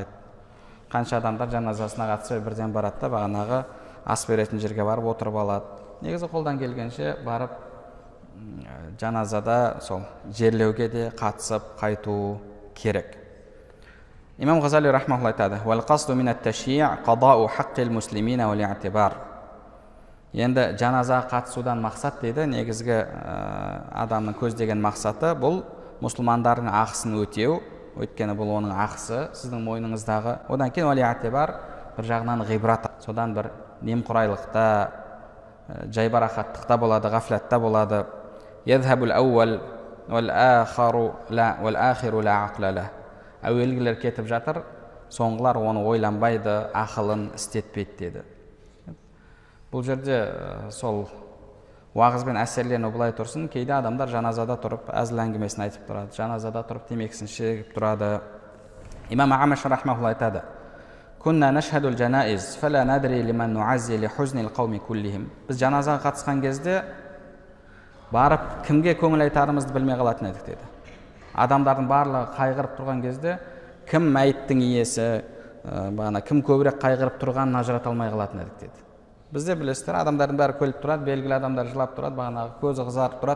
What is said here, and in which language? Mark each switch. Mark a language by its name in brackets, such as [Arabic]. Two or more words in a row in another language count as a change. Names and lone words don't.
[Kazakh] Қанша адамдар жаназасына қатыспай бірден барады да бағанағы ас беретін жерге барып отырып алады. Негізі қолдан келгенше барып жаназада сол жерлеуге де қатысып қайту керек. Имам Ғазали рахмахуллах айтады: [Arabic] "والقصد من التشييع قضاء حق المسلمين والاعتبار". [Kazakh] Енді жаназаға қатысудан мақсат дейді, негізгі адамның көздеген мақсаты бұл мұсылмандардың ақысын өтеу, өйткені бұл оның ақысы сіздің мойныңыздағы. Одан кейін [Arabic] والاعتبار, [Kazakh] бір жағынан ғибрат, содан бір немқұрайлықта, жайбарақаттықта болады, ғафлатта болады. [Arabic] يذهب الأول والآخر لا عقل لا. [Kazakh] Әуелгілер кетіп жатыр, соңғылар оны ойланбайды, ақылын істетпейді деді. Бұл жерде сол уағызбен әсерлену былай тұрсын, кейде адамдар жаназада тұрып әзіл әңгімесін айтып тұрады, жаназада тұрып темекісін шегіп тұрады. Имам Амаш рахмаулла айтады: [Arabic] «كنا نشهد الجنائز، فلا ندري لمن نعزي لحزن القوم كلهم». [Kazakh] Біз жаназаға қатысқан кезде барып кімге көңіл айтарымызды білмей қалатын едік деді. Адамдардың барлығы қайғырып тұрған кезде кім мәйіттің иесі, кім көбірек қайғырып тұрғанын ажырата алмай қалатын едік деді. Бізде білесіздер, адамдардың бәрі күліп тұрады, белгілі адамдар жылап тұрады, көзі қызарып тұрады.